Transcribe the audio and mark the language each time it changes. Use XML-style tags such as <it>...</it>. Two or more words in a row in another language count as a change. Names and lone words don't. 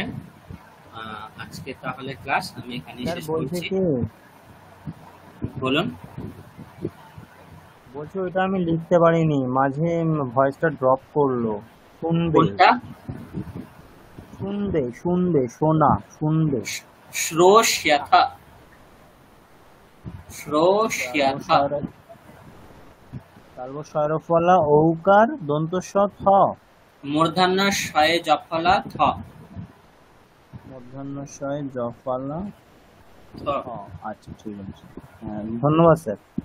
<bn>আজকে তাহলে ক্লাস আমি এখানেই স্যার শেষ বলছে করছি। কি, বলুন। বলছি ওইটা আমি লিখতে পারিনি, মাঝে ভয়েসটা ড্রপ করলো। শুনবে, কোনটা? শোনা, শুনবে। শ্রোষ্যথা। শ্রোষ্যথা। তালবস্বরফলা ঔকার দন্তস্ব থ। মূর্ধন্য শয়ে জফলা থ। মধ্যাহ্নশয় জফলা থ। থ। আচ্ছা, ঠিক আছে। হ্যাঁ, ধন্যবাদ স্যার।</bn>